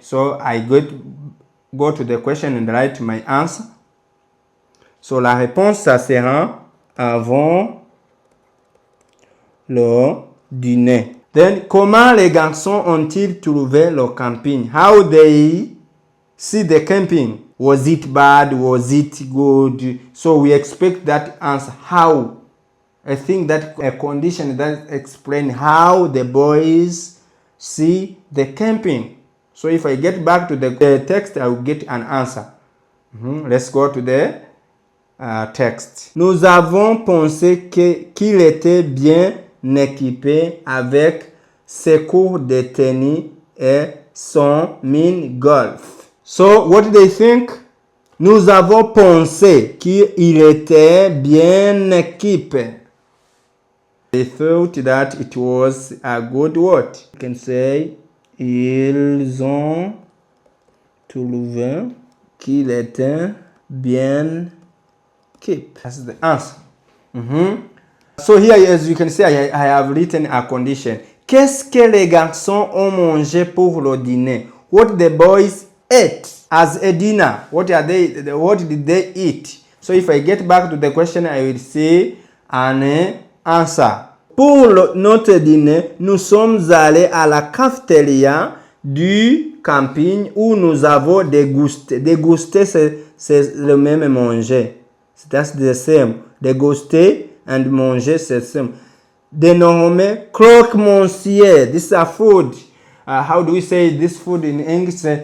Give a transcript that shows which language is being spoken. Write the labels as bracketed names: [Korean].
[English] So I go to the question and write my answer. [French] So la réponse, ça sera avant le dîner. Then, comment les garçons ont-ils trouvé le camping? [English] How they see the camping? Was it bad? Was it good? So we expect that answer. How? I think that a condition that explains how the boys see the camping. So if I get back to the text, I will get an answer. Let's go to the text. [French] Nous avons pensé qu'il était bien équipé avec ses cours de tennis et son mini-golf. [English] So, what do they think? [French] Nous avons pensé qu'il était bien équipé. [English] They thought that it was a good word. You can say, [French] ils ont trouvé qu'il était bien [English] Keep. That's the answer. So here, as you can see, I have written a condition. [French] Qu'est-ce que les garçons ont mangé pour le dîner? [English] What the boys ate as a dinner. What did they eat? So if I get back to the question, I will say an answer. [French] Pour notre dîner, nous sommes allés à la cafétéria du camping où nous avons dégusté. Déguster, c'est le même manger. [English] That's the same. [French] Déguster and manger, c'est [English] the same. [French] Dénommé croque-monsieur. [English] This is a food. How do we say this food in English?